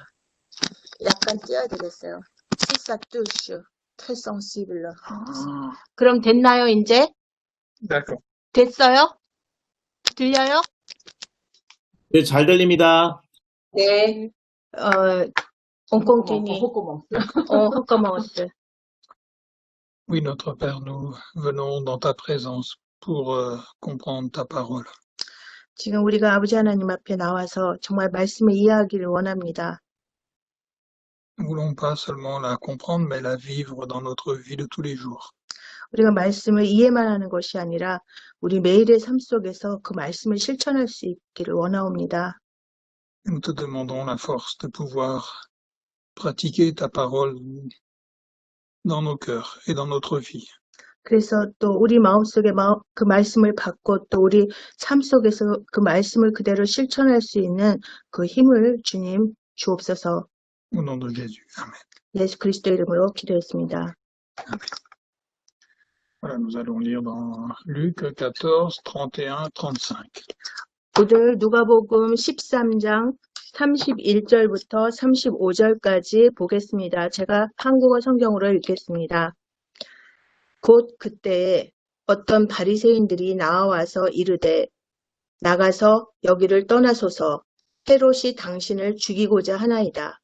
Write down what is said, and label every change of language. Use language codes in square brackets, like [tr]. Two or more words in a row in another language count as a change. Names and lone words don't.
[ko] 약간 띄어야 되겠어요. 실사 뚜슈 탈성 시블러. 그럼 됐나요, 이제? [fr] D'accord. [ko] 됐어요? 들려요? 네, 잘 들립니다. 네. 엉꽁튀니. 헛거먹었어. [fr] Oui, notre Père, nous venons dans ta présence pour comprendre ta parole. [ko] 지금 우리가 아버지 하나님 앞에 나와서 정말 말씀을 이해하기를 원합니다. [fr] Nous voulons pas seulement la comprendre, mais la vivre dans notre vie de tous les jours. [ko] 우리가 말씀을 이해만 하는 것이 아니라 우리 매일의 삶 속에서 그 말씀을 실천할 수 있기를 원하옵니다. [fr] Nous te demandons la force de pouvoir pratiquer ta parole dans nos cœurs et dans notre vie. [ko] 그래서 또 우리 마음속에 그 말씀을 받고 또 우리 삶 속에서 그 말씀을 그대로 실천할 수 있는 그 힘을 주님 주옵소서. [fr] Au nom de Jésus. Amen. [ko] 예수 그리스도 이름으로 기도했습니다. [fr] Voilà, nous allons lire dans Luc 14, 31, 35. [ko] 오늘 누가복음 13장 31절부터 35절까지 보겠습니다. 제가 한국어 성경으로 읽겠습니다. 곧 그때에 어떤 바리새인들이 나와서 이르되 나가서 여기를 떠나소서 헤롯이 당신을 죽이고자 하나이다.